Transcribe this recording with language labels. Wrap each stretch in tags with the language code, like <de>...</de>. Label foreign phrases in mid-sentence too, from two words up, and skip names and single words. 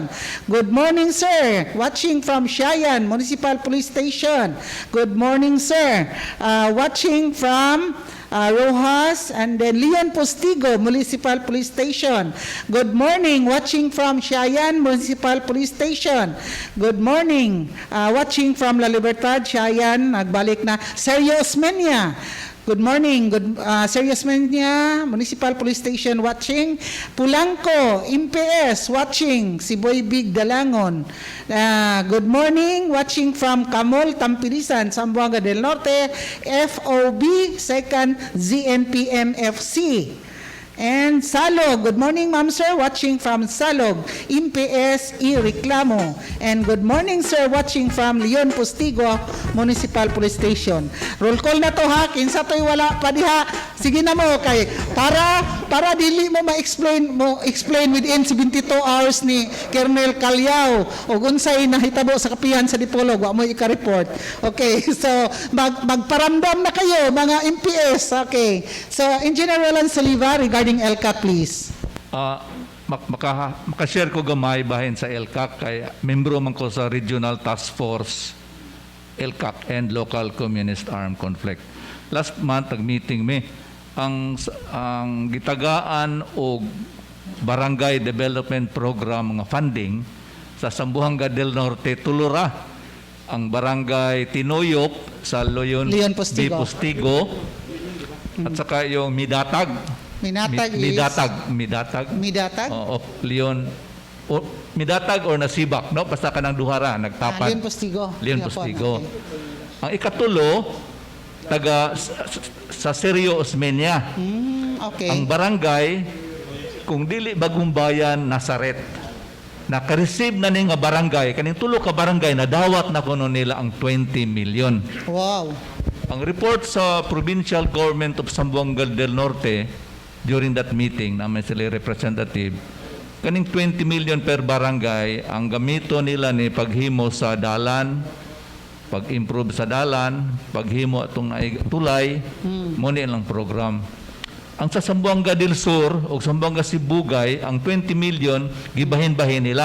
<en>Good morning, sir, watching from Shayan Municipal Police Station. Good morning, sir, watching from Rojas, and then Leon Postigo Municipal Police Station. Good morning, watching from Shayan Municipal Police Station. Good morning, watching from La Libertad, Shayan,</en> <ceb>nagbalik na.</ceb> <en>Sergio Osmeña. Good morning, Sergio Osmeña Municipal Police Station watching. Pulangco, MPS watching. Siboy Big Dalangon. Good morning, watching from Camol, Tampilisan, Zamboanga del Norte, FOB, 2nd ZNPMFC. And Salog, good morning, ma'am, sir, watching from Salog, MPS Reklamo. And good morning, sir, watching from Leon Postigo Municipal Police Station.</en> <ceb>Roll call na to ha, kinsa to'y wala pa diha. Sige na mo kay para dili mo</ceb> <en>explain within 72 hours</en> <ceb>ni Colonel Calyao o unsay nahitabo sa kapihan sa Dipolog, wa mo ika-report.</ceb> <tl>Okay, so magparamdam na kayo mga MPS.</tl> <en>Okay. So Engineer Roland Soliva regarding LCAC, please.</en> <ceb>Makashare ko gamay bahin sa LCAC kay membro man ko sa Regional Task Force LCAC and Local Communist Armed Conflict.</ceb> <en>Last month</en> <ceb>nag-meeting me ang gitagaan o Barangay Development Program nga funding sa Zamboanga del Norte tulura ang Barangay Tinoyop sa Leon Postigo</ceb> <tl>at saka yung</tl> <ceb>Midatag. Midatag. Oo, Leon. Midatag or Nasibak, no? Basta kanang duhara, nagtapat. Leon Postigo. Okay. Ang ikatulo, taga sa Sergio Osmeña. Okay. Ang barangay, kung dili bagong bayan, Nazaret. Naka-receive na ni nga barangay, kaning tulo ka barangay, nadawat na kuno nila ang 20 million. Wow. Ang report sa Provincial Government of Zamboanga del Norte,</ceb> <en>during that meeting,</en> <ceb>namin sila representative, kaning 20 million per barangay, ang gamito nila ni paghimo sa dalan, pag-improve sa dalan, paghimo atong tulay, muna ilang program. Ang sa Zamboanga del Sur o Zamboanga Sibugay, ang 20 million, gibahin-bahin nila.</ceb>